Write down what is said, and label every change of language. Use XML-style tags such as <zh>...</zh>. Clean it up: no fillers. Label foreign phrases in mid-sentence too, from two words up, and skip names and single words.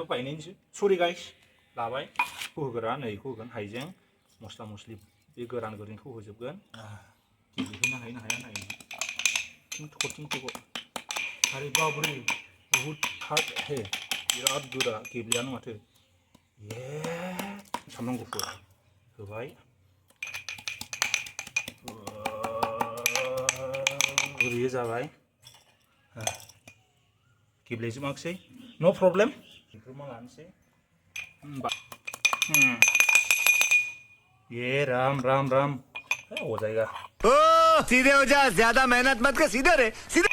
<brx>बायनायनिसो</brx> <en>sorry guys</en> <brx>लाबाय होग्रा नै बेखौ होगोन हाइजें मस्ला मस्लि बे गोरान गोरिनखौ होजोबगोन गेब्लेहोनो हायो हाया नायो थख'</brx> <hi>आरे बाबरे बुहुत हार्ड हे</hi> <brx>बिराद गोरा गेब्लेयानो माथो ये सामब्राम गुफुर होबाय गुरैयै जाबाय गेब्लेजोबाखिसै</brx> <en>no problem</en> <brx>बेखौ मा लानोसै</brx> <hi>ये राम हो जाएगा ओ सीधे हो जा ज्यादा मेहनत मत कर सीधे रे सीधे</hi>